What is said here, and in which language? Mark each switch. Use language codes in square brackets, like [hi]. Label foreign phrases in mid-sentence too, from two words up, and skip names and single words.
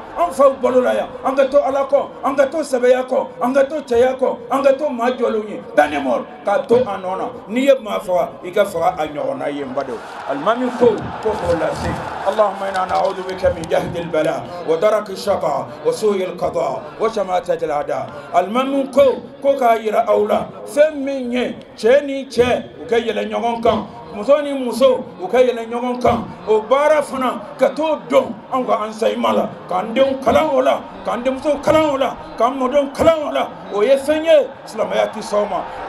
[bm] an faw balola ya an ka to ala kɔ an ka to sɛbɛya kɔ an ka to cɛya kɔ an ka to maa jɔlenw ye danemɔr k'a to a nɔ na n'i ye maa faga i ka faga a ɲɔgɔnna ye n badenw alimami ko k'o lase [ar] اللهم إنا نعوذ بك من جهد البلاء ودرك الشقاء وسوء القضاء وشماتة الأعداء [bm] alimami ko k'a yira aw la fɛn min ye cɛ ni cɛ u ka yɛlɛ ɲɔgɔn kan muso ni muso u ka yɛlɛ ɲɔgɔn kan o baara fana ka t'o dɔn an ka enseignement la k'an denw kalan o la k'an denmuso kalan o la k'an mɔdenw kalan o la o ye fɛn ye silamɛya ti sɔn o ma o